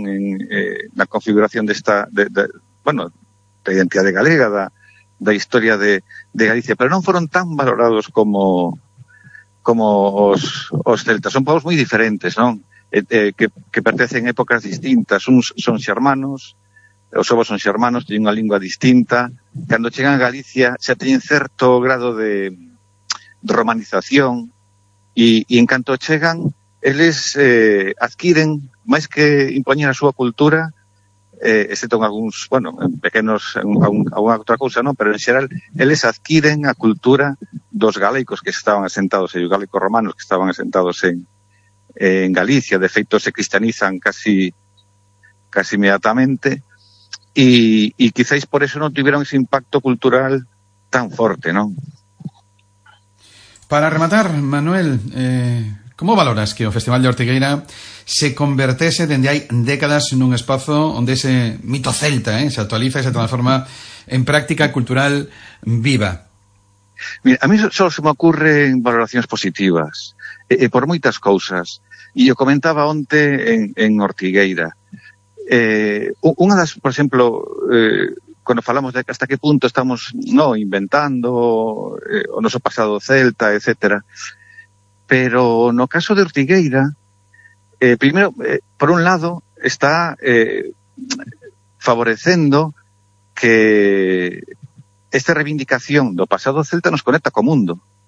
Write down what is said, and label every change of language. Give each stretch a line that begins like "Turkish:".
Spanish: En la configuración de esta, de la identidad de galega, de la historia de Galicia, pero no fueron tan valorados
Galician: como os celtas.
Spanish: Son pueblos muy diferentes, ¿no? Que pertenecen a épocas distintas.
Galician: Uns son xermanos, os suevos son xermanos,
Spanish: tienen una lengua distinta. Cuando llegan a Galicia, ya tienen cierto grado de romanización.
Galician: Y en canto chegan, eles adquiren, máis que impoñer a súa cultura, excepto en algúns, bueno, en pequenos, alguna outra cousa, ¿no? Pero en xeral, eles adquiren a cultura dos galaicos que estaban asentados, e os galaicos romanos que estaban asentados en Galicia. De feito, se cristianizan casi inmediatamente, e quizáis por eso non tiveron ese impacto cultural tan forte, ¿no? Para rematar, Manuel, ¿cómo valoras que o Festival de Ortigueira se convertese dende hai décadas nun espazo onde ese mito celta se actualiza e se transforma en práctica cultural viva? Mira, a mí só se me ocurren valoracións positivas, por moitas cousas. E eu comentaba onte en Ortigueira. Unha das, por exemplo, cuando falamos de hasta qué punto estamos no inventando o noso pasado celta, etcétera, pero no caso de Ortigueira, primero,
Spanish: por un lado está favoreciendo
Galician: que esta reivindicación do pasado celta nos conecta co mundo.